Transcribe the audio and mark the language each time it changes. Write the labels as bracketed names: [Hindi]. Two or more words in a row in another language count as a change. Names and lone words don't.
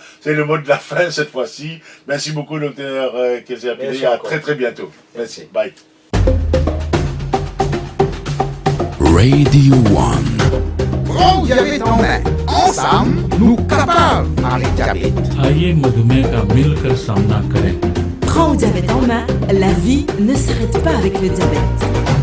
[French] C'est le mot de la fin cette fois-ci. Merci beaucoup, docteur Kessiapile. À très très bientôt. Merci. Bye. Radio One. Prends le diabète en main. Ensemble, nous capables d'arrêter le diabète. [Hindi] आइए मधुमेह का मिलकर सामना करें। [French] Prends le diabète en main, la vie ne s'arrête pas avec le diabète.